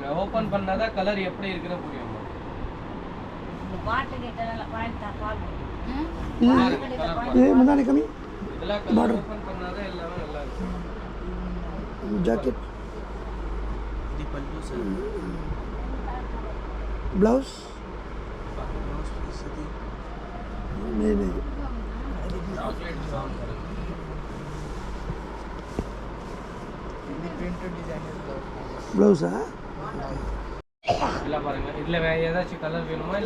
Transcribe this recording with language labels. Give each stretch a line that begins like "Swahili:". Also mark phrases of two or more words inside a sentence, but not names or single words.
Tamil: ஓபன் பண்ணாதான் கலர் எப்படி இருக்குன்னு புரியும். முன்னாடி கம்மி. இதெல்லாம் கலர் ஓபன் பண்ணாதான் எல்லாமே நல்லா இருக்கும். ஜாக்கெட். இது பல்லு சார்.
Hindi: ब्लाउज नहीं ब्लाउज
Tamil: இல்ல பாருங்க. இதுல வேற ஏதாச்சும் கலர் வேணுமா? இல்ல